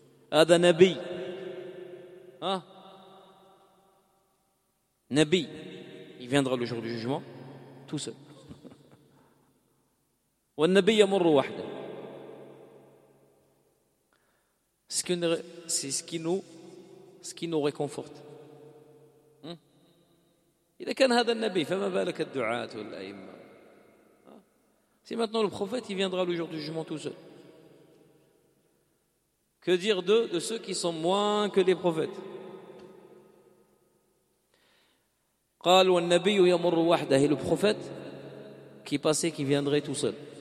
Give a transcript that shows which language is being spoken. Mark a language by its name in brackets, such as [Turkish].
[Arabic] Hada nabi, [French] hein, nabi, il viendra le jour du jugement tout seul. [Arabic] Wa nabi yamur wahda, [French] ce qui nous réconforte. [Arabic] إذا كان هذا النبي فما بالك الدعاة والأئمة. [French] Si maintenant le prophète il viendra le jour du jugement tout seul. Que dire de ceux qui sont moins que les prophètes. [Arabic] قال والنبي يمر وحده, [French] le prophète qui passait qui viendrait tout seul.